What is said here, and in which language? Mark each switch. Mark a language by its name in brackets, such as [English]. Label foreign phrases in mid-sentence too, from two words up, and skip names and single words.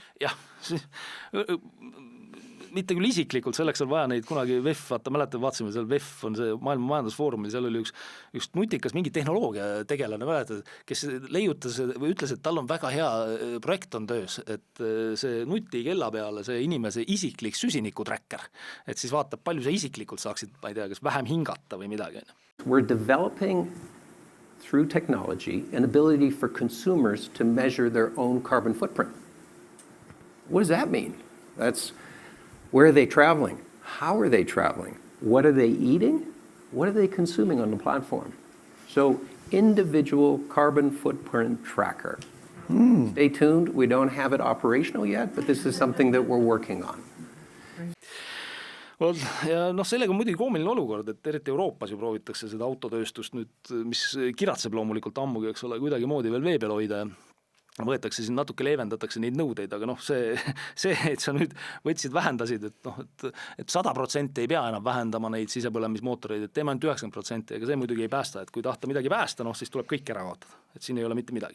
[Estonian] Jah, mitte küll isiklikult, selleks on vaja neid kunagi VEF, vaatasime seal VEF on see maailma majandusfoorumil, seal oli üks nutikas mingi tehnoloogia tegelane, kes leiutas või ütles, et tal on väga hea projekt on töös, et see nutikella peale see inimese isiklik süsinikuträkker, et siis vaatab, palju sa isiklikult saaksid, ma ei tea, kas vähem hingata või midagi. [English] We're developing through technology an ability for consumers to measure their own carbon footprint. What does that mean? Where are they traveling? How are they traveling? What are they eating? What are they consuming on the platform? So individual carbon footprint tracker. Stay tuned. We don't have it operational yet, but this is something that we're working on. [Estonian] Ja sellega on muidugi koomiline olukord, et eriti Euroopas ju proovitakse seda autotööstust nüüd, mis kiratseb loomulikult ammugi, eks ole, kuidagi moodi veel vee peal hoida ja võetakse siin natuke leevendatakse neid nõudeid, aga see, et sa nüüd võtsid, vähendasid, et 100% ei pea enam vähendama neid sisepõlemismootoreid, et teeme ainult 90%, ega see muidugi ei päästa, et kui tahta midagi päästa, siis tuleb kõik ära kaotada, et siin ei ole mitte midagi.